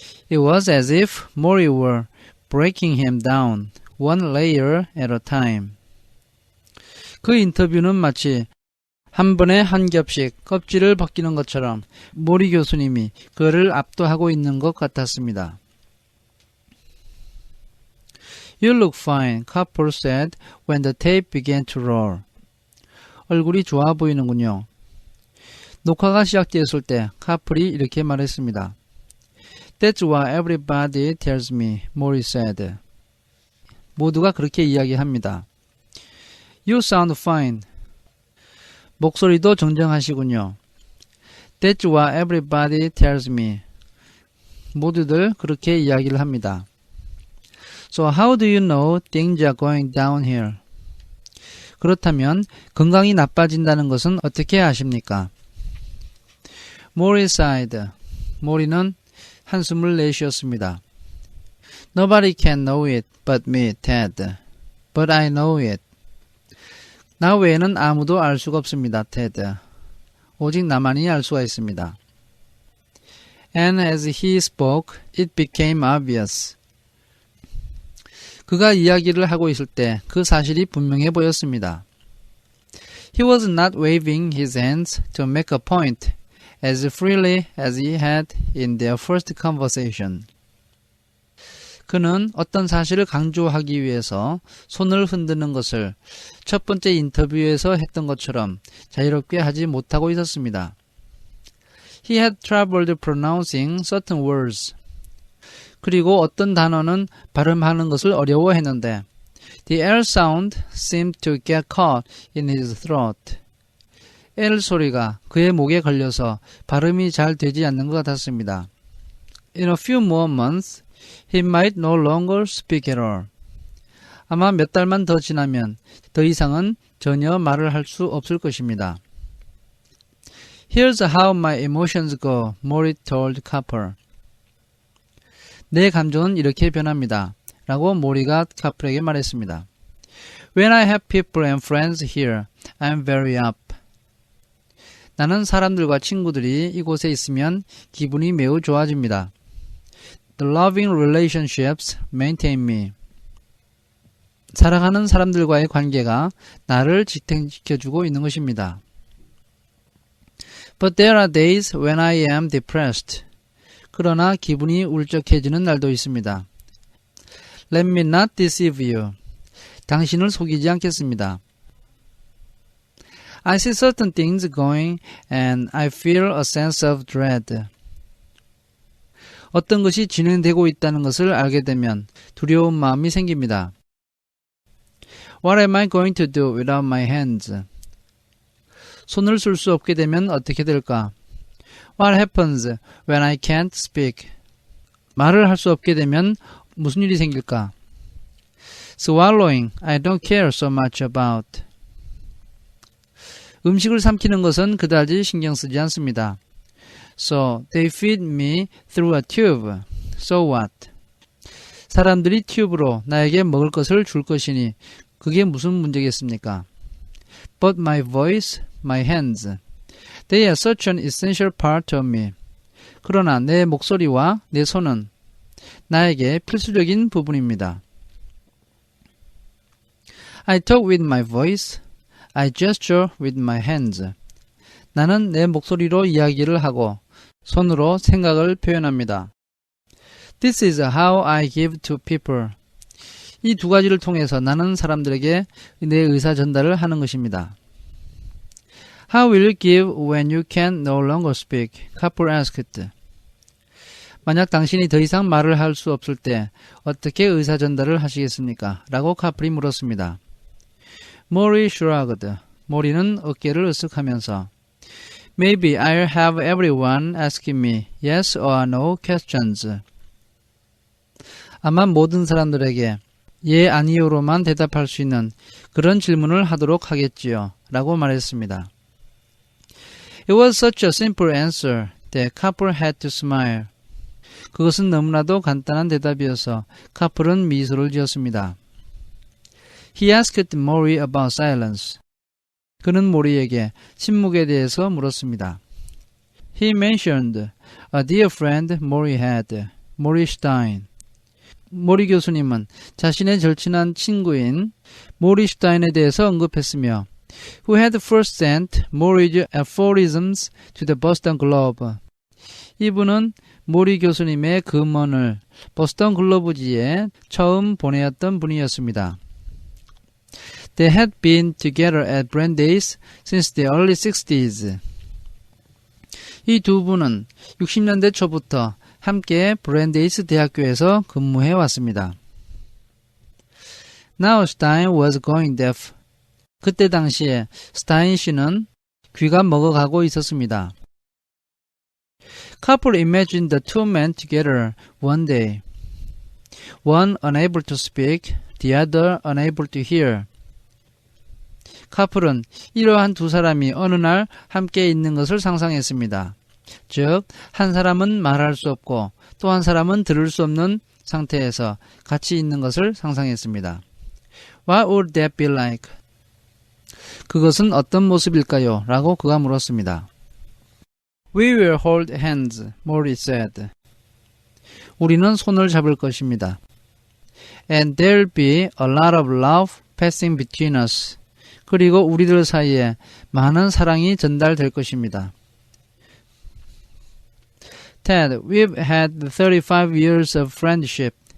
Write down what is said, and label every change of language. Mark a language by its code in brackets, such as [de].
[en] It was as if Maury were breaking him down, one layer at a time. [ko] 그 인터뷰는 마치 한 번에 한 겹씩 껍질을 벗기는 것처럼 모리 교수님이 그를 압도하고 있는 것 같았습니다. [en] You look fine, Kapil said when the tape began to roll. [ko] 얼굴이 좋아 보이는군요. 녹화가 시작되었을 때 카플이 이렇게 말했습니다. [en] That's what everybody tells me, Maury said. [ko] 모두가 그렇게 이야기합니다. [en] You sound fine. [ko] 목소리도 정정하시군요. [en] That's what everybody tells me. [ko] 모두들 그렇게 이야기를 합니다. [en] So how do you know things are going downhill? [ko] 그렇다면 건강이 나빠진다는 것은 어떻게 아십니까? [en] Maury sighed. [ko] 모리는 한숨을 내쉬었습니다. [en] Nobody can know it but me, Ted. But I know it. [ko] 나 외에는 아무도 알 수가 없습니다, 테드. 오직 나만이 알 수가 있습니다. [en] And as he spoke, it became obvious. [ko] 그가 이야기를 하고 있을 때 그 사실이 분명해 보였습니다. [en] He was not waving his hands to make a point as freely as he had in their first conversation. [ko] 그는 어떤 사실을 강조하기 위해서 손을 흔드는 것을 첫 번째 인터뷰에서 했던 것처럼 자유롭게 하지 못하고 있었습니다. [en] He had trouble pronouncing certain words. [ko] 그리고 어떤 단어는 발음하는 것을 어려워했는데 [en] The L sound seemed to get caught in his throat. [ko] L 소리가 그의 목에 걸려서 발음이 잘 되지 않는 것 같았습니다. [en] In a few more months, he might no longer speak at all. [ko] 아마 몇 달만 더 지나면 더 이상은 전혀 말을 할 수 없을 것입니다. [en] Here's how my emotions go, Maury told Kapil. [ko] 내 감정은 이렇게 변합니다. 라고 모리가 카플에게 말했습니다. [en] When I have people and friends here, I'm very up. [ko] 나는 사람들과 친구들이 이곳에 있으면 기분이 매우 좋아집니다. [en] The loving relationships maintain me. [ko] 사랑하는 사람들과의 관계가 나를 지탱시켜주고 있는 것입니다. [en] But there are days when I am depressed. [ko] 그러나 기분이 울적해지는 날도 있습니다. [en] Let me not deceive you. [ko] 당신을 속이지 않겠습니다. [en] I see certain things going and I feel a sense of dread. [ko] 어떤 것이 진행되고 있다는 것을 알게 되면 두려운 마음이 생깁니다. [en] What am I going to do without my hands? [ko] 손을 쓸 수 없게 되면 어떻게 될까? [en] What happens when I can't speak? [ko] 말을 할 수 없게 되면 무슨 일이 생길까? [en] Swallowing, I don't care so much about. [ko] 음식을 삼키는 것은 그다지 신경 쓰지 않습니다. [en] So they feed me through a tube. So what? [ko] 사람들이 튜브로 나에게 먹을 것을 줄 것이니 그게 무슨 문제겠습니까? [en] But my voice, my hands, they are such an essential part of me. [ko] 그러나 내 목소리와 내 손은 나에게 필수적인 부분입니다. [en] I talk with my voice, I gesture with my hands. [ko] 나는 내 목소리로 이야기를 하고 손으로 생각을 표현합니다. [en] This is how I give to people. [ko] 이 두 가지를 통해서 나는 사람들에게 내 의사 전달을 하는 것입니다. [en] How will you give when you can no longer speak? 카플 asked. [ko] 만약 당신이 더 이상 말을 할 수 없을 때 어떻게 의사 전달을 하시겠습니까? 라고 카플이 물었습니다. [en] Maury shrugged. [ko] 모리는 어깨를 으쓱하면서 [en] Maybe I'll have everyone asking me yes or no questions. [ko] 아마 모든 사람들에게 예, 아니요로만 대답할 수 있는 그런 질문을 하도록 하겠지요. 라고 말했습니다. [en] It was such a simple answer that Copper had to smile. [ko] 그것은 너무나도 간단한 대답이어서 카플은 미소를 지었습니다. [en] He asked Maury about silence. [ko] 그는 모리에게 침묵에 대해서 물었습니다. [en] He mentioned a dear friend Maury had, Maury Stein. [ko] 모리 교수님은 자신의 절친한 친구인 모리 슈타인에 대해서 언급했으며 [en] who had first sent Maury's aphorisms to the Boston Globe. [ko] 이분은 모리 교수님의 금언을 보스턴 글로브지에 처음 보내었던 분이었습니다. [en] They had been together at Brandeis since the early 60s. [ko] 이 두 분은 60년대 초부터 함께 브랜데이스 대학교에서 근무해 왔습니다. [en] Now Stein was going deaf. [ko] 그때 당시에 스타인 씨는 귀가 먹어가고 있었습니다. [en] Couple imagined the two men together one day. One unable to speak, the other unable to hear. [ko] 카플은 이러한 두 사람이 어느 날 함께 있는 것을 상상했습니다. 즉, 한 사람은 말할 수 없고 또 한 사람은 들을 수 없는 상태에서 같이 있는 것을 상상했습니다. [en] What would that be like? [ko] 그것은 어떤 모습일까요? 라고 그가 물었습니다. [en] We will hold hands, Maury said. [ko] 우리는 손을 잡을 것입니다. [en] And there'll be a lot of love passing between us. [ko] 그리고 우리들 사이에 많은 사랑이 전달될 것입니다. [en] Ted, we've had 35 years of friendship.